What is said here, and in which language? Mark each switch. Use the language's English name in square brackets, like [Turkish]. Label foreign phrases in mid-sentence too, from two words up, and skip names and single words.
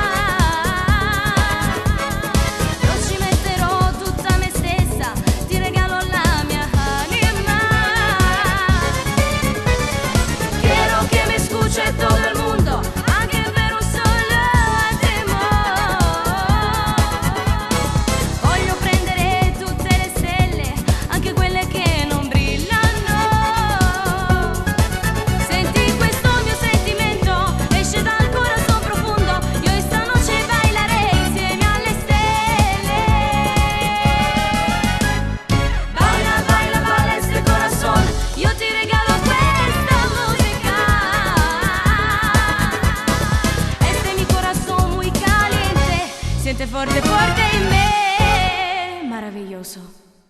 [Italian] Io ci metterò tutta me stessa, ti regalo la mia anima. [Spanish] Quiero que me escuche todo el mundo, [Italian] anche per un solo attimo. Voglio prendere tutte le stelle, anche quelle che non brillano. Senti questo mio sentimento, esce dal corazón profondo. Io [Spanish] esta noche bailaré [Italian] insieme alle stelle. [Spanish] Baila, baila, baila este corazón, [Italian] io ti regalo questa musica. [Spanish] Este mi corazón muy caliente, siente fuerte, fuerte en me. Maravilloso.